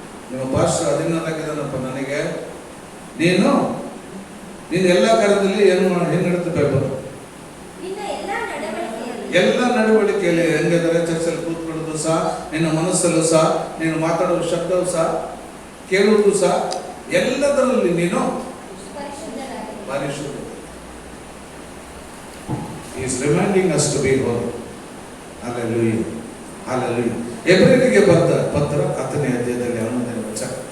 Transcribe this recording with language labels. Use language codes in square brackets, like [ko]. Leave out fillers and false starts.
[kn] ನಿಮ್ಮ ಪಾಸ್ಟರ್ ಅದನ್ನಾಗಿದ್ದಾನಪ್ಪ ನನಗೆ. ನೀನು ಎಲ್ಲ ಕಾರ್ಯದಲ್ಲಿ ಏನು ಹೆಂಗ್ ನಡೀತದೆ ಬೈಬಲ್? ನಿನ್ನ ಎಲ್ಲ ನಡವಳಿಕೆಯಲ್ಲಿ ಹೆಂಗಿದ್ದಾರೆ? ಚರ್ಚಲ್ಲಿ ಕೂತ್ಕೊಳ್ಳೋದು ಸಹ, ನಿನ್ನ ಮನಸ್ಸಲ್ಲೂ ಸಹ, ನೀನು ಮಾತಾಡೋ ಶಬ್ದವೂ ಸಹ, ಕೇಳುವುದು ಸಹ, ಎಲ್ಲದರಲ್ಲಿ ನೀನು ಪರಿಶುದ್ಧ. [en] He is reminding us to be holy. Hallelujah. Hallelujah. [kn] ಎಬ್ರಿಯರಿಗೆ ಬರೆದ ಪತ್ರ 10ನೇ ಅಧ್ಯಾಯದಲ್ಲಿ 11ನೇ ವಚನ.